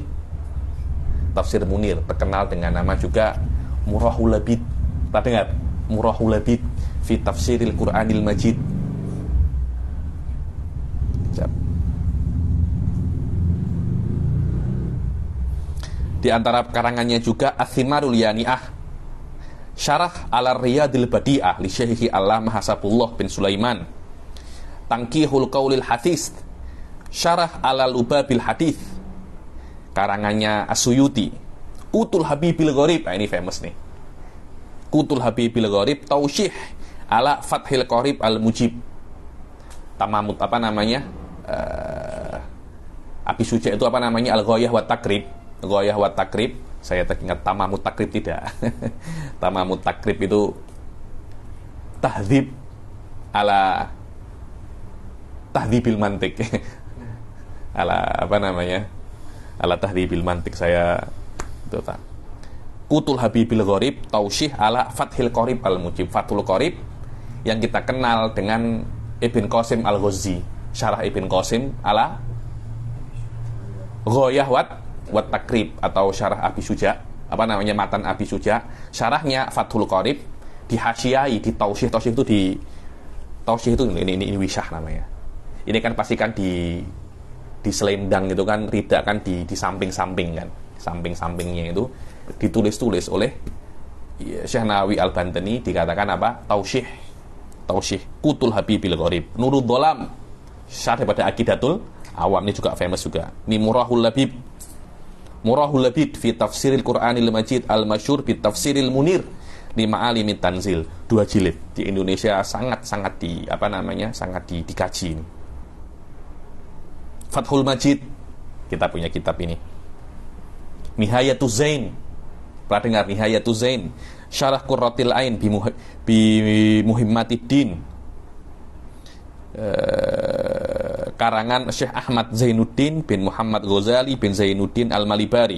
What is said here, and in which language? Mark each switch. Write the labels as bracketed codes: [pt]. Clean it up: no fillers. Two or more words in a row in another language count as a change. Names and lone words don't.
[id] Tafsir Munir, terkenal dengan nama juga Murahul Labid. Pernah dengar? Murahul Labid fi Tafsiril Qur'anil Majid. Di antara karangannya juga Athimarul Yani'ah, Syarah ala Riyadil Badi'ah li Syekhi Allamah Hasabullah bin Sulaiman, Tangkihul Qaulil Hadis, Syarah ala Lubabil Hadis, karangannya As-Suyuti, Qutul Habibil Gharib. Nah, ini famous nih. Qutul Habibil Gharib, Tausyih ala Fathil Qarib Al-Mujib. Tamamut apa namanya? Abi Suja itu apa namanya? Al-Ghayah wa Takrib. Ghayah wa Takrib. Saya teringat Tamamut Takrib tidak. Tamamut Takrib itu tahdzib ala tahdzibil mantik. Ala apa namanya? Ala tahdzibil mantik. Saya itu tak. Qutul Habibil Gharib, Tausyih ala Fathil Qarib Al-Mujib. Fathul Qarib yang kita kenal dengan Ibn Qasim Al-Ghazi. Syarah Ibn Qasim ala Ghayah wa Takrib atau Syarah Abi Suja, apa namanya, matan Abi Suja. Syarahnya Fathul Qarib dihasyiai di Tausyih. Tausyih itu di Tausyih itu ini wisyah namanya. Ini kan pasti kan di selendang itu kan, tidak kan di samping-samping kan. Samping-sampingnya itu ditulis-tulis oleh Syekh Nawawi Al-Bantani, dikatakan apa? Tausyih. Qutul Habibil Gharib. Nurul Dhalam, syarah daripada Aqidatul Awam, ini juga famous juga. Ini Murahul Labid fi Tafsiril Qur'anil Majid Al-Masyhur fi Tafsiril Munir li Ma'alimit Tanzil. 2 jilid. Di Indonesia sangat dikaji ini. Fathul Majid, kita punya kitab ini. Nihayatuz Zain, pernah dengar Nihayatuz Zain? Syarah Qurratil Ain bi Muhimmatiddin, karangan Syekh Ahmad Zainuddin bin Muhammad Ghazali bin Zainuddin Al-Malibari.